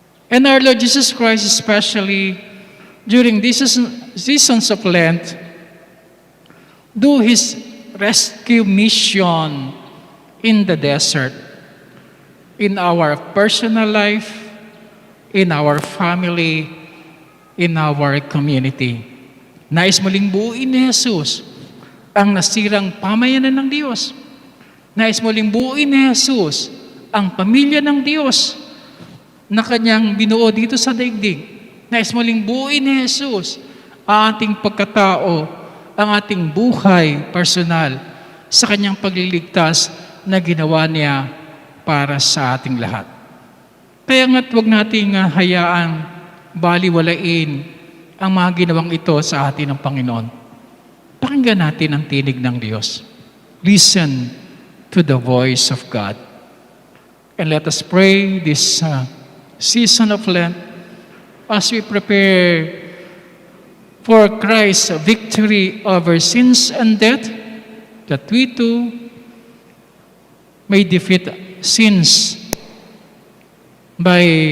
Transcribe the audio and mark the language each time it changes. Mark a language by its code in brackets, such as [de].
[en] And our Lord Jesus Christ, especially during these seasons of Lent, do His rescue mission in the desert, in our personal life, in our family, in our community. [tl] Nais muling buuin ni Jesus ang nasirang pamayanan ng Diyos. Nais muling buuin ni Jesus ang pamilya ng Diyos na Kanyang binuo dito sa daigdig. Nais muling buuin ni Jesus ang ating pagkatao, ang ating buhay personal sa Kanyang pagliligtas na ginawa Niya para sa ating lahat. Kaya nga't huwag nating hayaang baliwalain ang mga ginawang ito sa atin ng Panginoon. Pakinggan natin ang tinig ng Diyos. [en] Listen to the voice of God. And let us pray this season of Lent as we prepare for Christ's victory over sins and death, that we too may defeat sins by